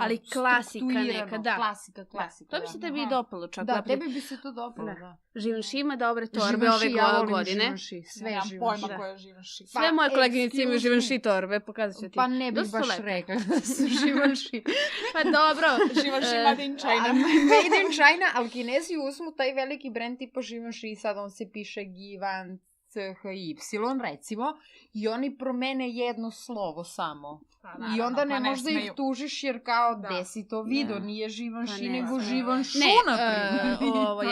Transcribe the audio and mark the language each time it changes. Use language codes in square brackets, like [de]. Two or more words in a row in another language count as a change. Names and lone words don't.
[sr] ali klasika neka, da. Klasika. To bi se tebi dopalo čak. Da, tebi bi se to dopalo, da. Givenchy ima dobre torbe ove godine. Sve Givenchy. Pojma koje je Givenchy. Sve moje koleginice imaju Givenchy torbe, pokazat ću ti. Pa ne bih baš rekla da su Givenchy. Pa dobro. [en] Givenchy made in China. Made in China, [sr] ali Kinezi uzmu taj veliki brend tipa Givenchy, sad on se piše Givenchy, recimo, i oni promene jedno slovo samo. I onda ne možda ih tužiš jer kao gde si to vidio, nije Givenchy nego Givenchy, naprimjer.